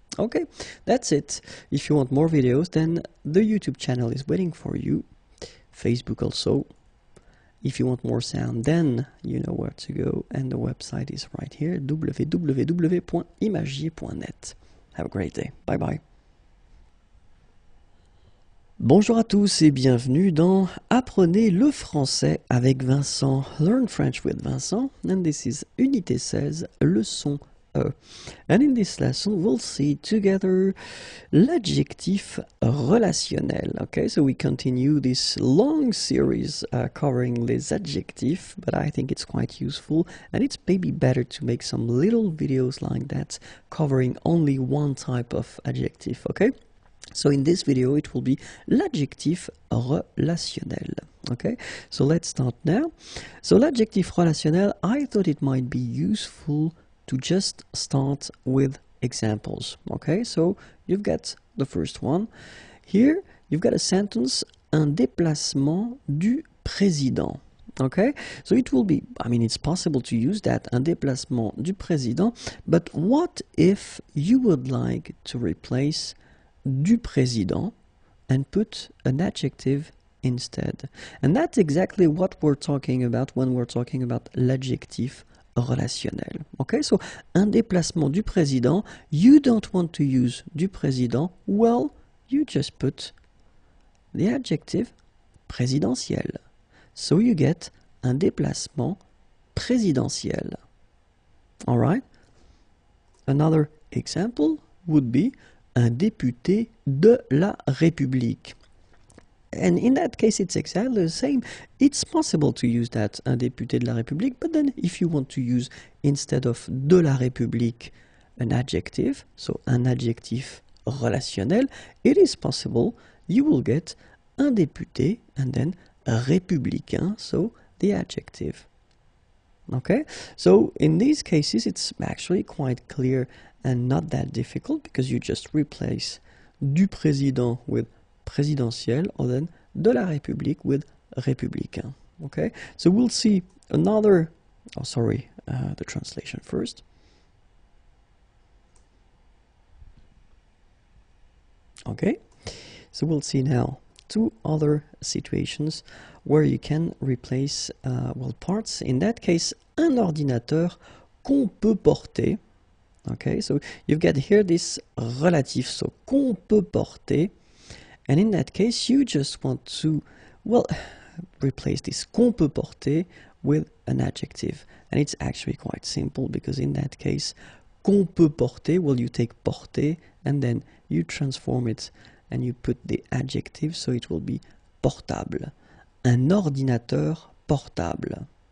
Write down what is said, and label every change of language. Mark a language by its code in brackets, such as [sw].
[en] Okay, that's it. If you want more videos, then the YouTube channel is waiting for you. Facebook also. If you want more sound, then you know where to go, and the website is right here, www.imagier.net. Have a great day. Bye bye. [fr] Bonjour à tous et bienvenue dans Apprenez le français avec Vincent. [en] Learn French with Vincent, and this is Unité 16, leçon E. And in this lesson, we'll see together l'adjectif relationnel. Okay, so we continue this long series covering les adjectifs, but I think it's quite useful, and it's maybe better to make some little videos like that covering only one type of adjective. Okay, so in this video, it will be l'adjectif relationnel. Okay, so let's start now. So l'adjectif relationnel, I thought it might be useful to just start with examples. Okay, so you've got the first one. Here, you've got a sentence, un déplacement du président. Okay, so it will be, I mean, it's possible to use that, un déplacement du président, but what if you would like to replace du président and put an adjective instead? And that's exactly what we're talking about when we're talking about l'adjectif relationnel. Okay, so un déplacement du président, you don't want to use du président, well, you just put the adjective présidentiel. So you get un déplacement présidentiel. All right? Another example, [fr] would be un député de la République. [en] And in that case, it's exactly the same. It's possible to use that, un député de la République, but then if you want to use, instead of de la République, an adjective, so un adjectif relationnel, it is possible you will get un député and then républicain, so the adjective. Okay, so in these cases, it's actually quite clear and not that difficult because you just replace du président with présidentiel or then de la République with républicain. Okay, so we'll see another, the translation first. Okay, so we'll see now two other situations where you can replace parts. [fr] In that case, un ordinateur qu'on peut porter. [en] Okay, so you've got here this relative, so qu'on peut porter. And in that case, you just want to, replace this qu'on peut porter with an adjective. And it's actually quite simple because in that case, qu'on peut porter, you take porter and then you transform it and you put the adjective, so it will be portable. [fr] Un ordinateur portable.